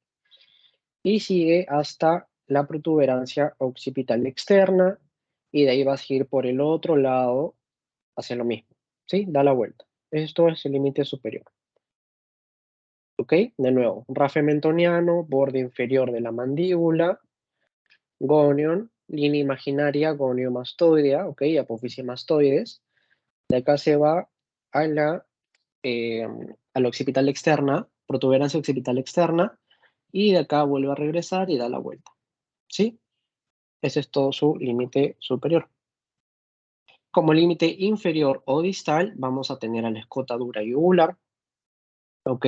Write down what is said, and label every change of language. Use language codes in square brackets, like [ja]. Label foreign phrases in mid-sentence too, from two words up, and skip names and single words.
[es] Y sigue hasta la protuberancia occipital externa, y de ahí vas a ir por el otro lado hacia lo mismo, ¿sí? Da la vuelta. Esto es el límite superior. ¿Ok? De nuevo, rafe mentoniano, borde inferior de la mandíbula, gonion, línea imaginaria gonio-mastoidea, ¿ok? Apófisis mastoides. De acá se va a eh, a la occipital externa, protuberancia occipital externa, y de acá vuelve a regresar y da la vuelta, ¿sí? Ese es todo su límite superior. Como límite inferior o distal, vamos a tener a la escotadura yugular, ¿ok?